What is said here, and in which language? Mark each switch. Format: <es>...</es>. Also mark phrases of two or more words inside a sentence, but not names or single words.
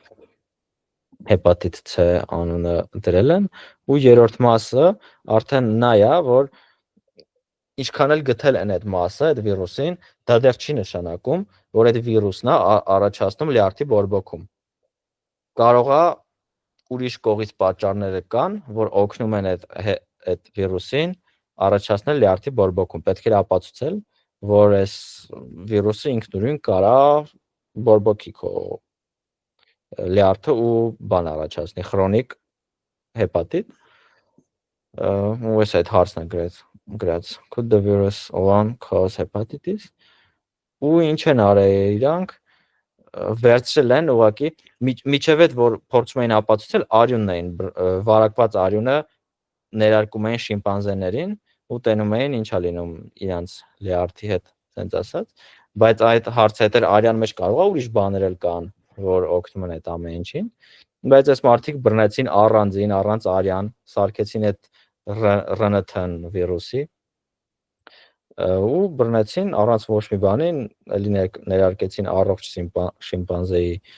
<hy>հեպատիտ C անունը դրել են, ու երրորդ մասը արդեն նա է, որ ինչքան էլ գտել են այդ մասը, այդ վիրուսին, դա դեռ չի նշանակում, որ այդ վիրուսն է առաջացնում լյարդի բորբոքում։ Կարող է ուրիշ կողից պատճառները կան, որ օգնում են այդ վիրուսին առաջացնել լյարդի բորբոքում։ Պետք է ապացուցել, որ այս վիրուսը ինքնուրույն կարա բորբոքի քո լյարդը ու բան առաջացնի, քրոնիկ հեպատիտ։ Ու այս այդ հարցն է գրած</hy> <en>could the virus one cause hepatitis,</en> <hy>ու ինչ են արել իրանք, վերցրել են ուղղակի միջև այդ որ փորձում էին ապացուցել արյունն էին վարակված արյունը ներարկում էին շիմպանզեներին ու տենում էին ինչա լինում իրանց լյարդի հետ, ասենց ասած, բայց այդ հարցը հետ արյան մեջ կարող է ուրիշ բաներ էլ կան, որ օգնում են այդ ամեն ինչին, բայց այս մարդիկ բռնեցին առանց արյան, սարքեցին այդ RNT վիրուսի ու բռնեցին առանց ոչ մի բանի, էլի ներարկեցին առողջ շիմպանզեի</hy>